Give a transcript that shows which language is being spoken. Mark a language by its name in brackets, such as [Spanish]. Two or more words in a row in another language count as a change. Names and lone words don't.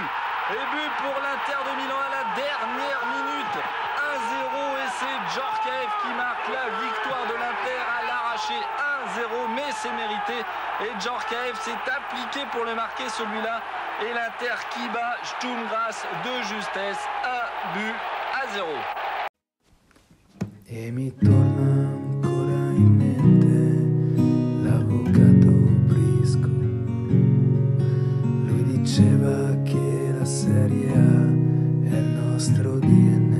[French] Et but pour l'Inter de Milan à la dernière minute. 1-0 et c'est Djorkaeff qui marque la victoire de l'Inter à l'arraché. 1-0, mais c'est mérité. Et Djorkaeff s'est appliqué pour le marquer celui-là. Et l'Inter qui bat Sturm Graz de justesse. 1-0. [Italian] E mi torna ancora in mente l'avvocato Brisco. Lui diceva che la Serie A è il nostro DNA.